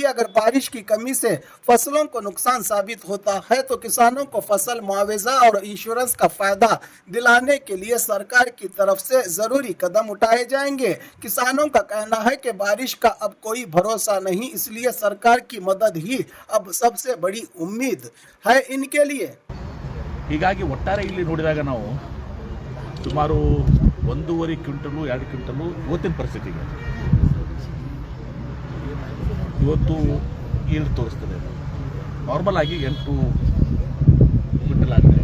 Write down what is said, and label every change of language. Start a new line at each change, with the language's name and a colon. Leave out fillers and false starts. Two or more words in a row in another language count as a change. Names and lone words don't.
Hindi: अगर बारिश की कमी से फसलों को नुकसान साबित होता है तो किसानों को फसल मुआवजा और इंश्योरेंस का फायदा दिलाने के लिए सरकार की तरफ से जरूरी कदम उठाए जाएंगे। किसानों का कहना है कि बारिश का अब कोई भरोसा नहीं, इसलिए सरकार की मदद ही अब सबसे बड़ी उम्मीद है इनके लिए।
Kannada: ಹೀಗಾಗಿ ಒಟ್ಟಾರೆ ಇಲ್ಲಿ ನೋಡಿದಾಗ ನಾವು ಸುಮಾರು 1.5 ಕ್ವಿಂಟಲು 2 ಕ್ವಿಂಟಲು ಇವತ್ತಿನ ಪರಿಸ್ಥಿತಿಗೆ ಇವತ್ತು ಈಲ್ಡ್ ತೋರಿಸ್ತದೆ. ನಾರ್ಮಲ್ ಆಗಿ 8 ಕ್ವಿಂಟಲ್ ಆಗ್ತದೆ.